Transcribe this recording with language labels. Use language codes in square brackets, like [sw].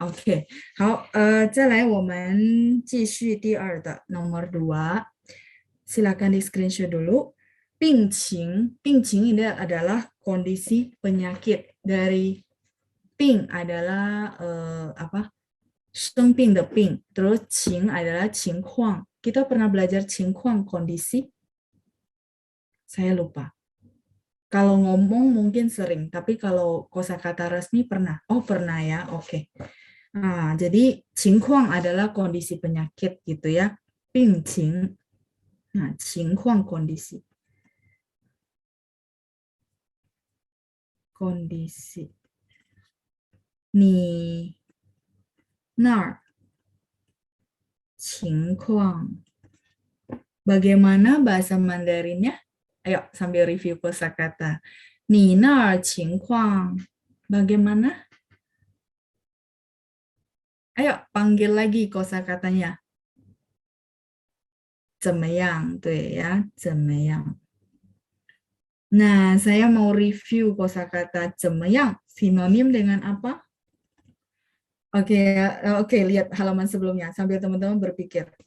[zh] OK， 好，再来我们继续第2的 [id] nomor 2. Silakan di screenshot dulu. 病情 ini adalah kondisi penyakit. Dari 病 adalah apa? [zh] 生病的病. [id] Terus 情 adalah 情况. Kita pernah belajar 情况 kondisi? Saya lupa. Kalau ngomong mungkin sering, tapi kalau kosakata resmi pernah. Oh, pernah ya. Oke. Nah, jadi 情况 adalah kondisi penyakit gitu ya. 病情. Nah, 情况 kondisi. [zh] Kondisi. 你那儿情况. [id] Bagaimana bahasa Mandarinnya? Ayo sambil review kosakata. [zh] 你那儿情况 [id] bagaimana? Ayo panggil lagi kosakatanya. [zh] 怎么样?对呀, 怎么样? [id] Nah, saya mau review kosakata 怎么样. Sinonim dengan apa? Oke, lihat halaman sebelumnya sambil teman-teman berpikir.